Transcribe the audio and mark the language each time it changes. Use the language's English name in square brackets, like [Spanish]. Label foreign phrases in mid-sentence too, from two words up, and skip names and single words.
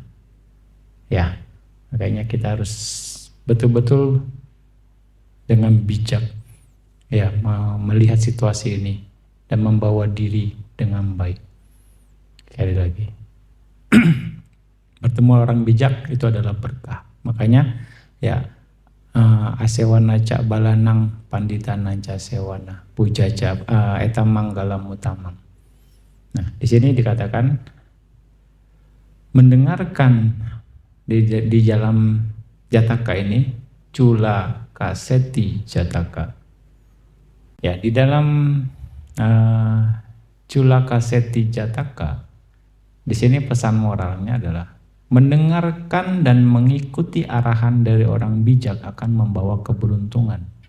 [Indonesian] Ya, makanya kita harus betul-betul dengan bijak ya melihat situasi ini dan membawa diri dengan baik. Sekali lagi, bertemu orang bijak itu adalah berkah. Makanya ya [Pali] asewana cak balanang panditana ca sewana pujaja etam manggalam utamam. [Indonesian] Nah, di sini dikatakan mendengarkan di dalam jataka ini [Pali] cula kaseti jataka. [Indonesian] Ya, di dalam [Pali] cula kaseti jataka, [Indonesian] di sini pesan moralnya adalah mendengarkan dan mengikuti arahan dari orang bijak akan membawa keberuntungan.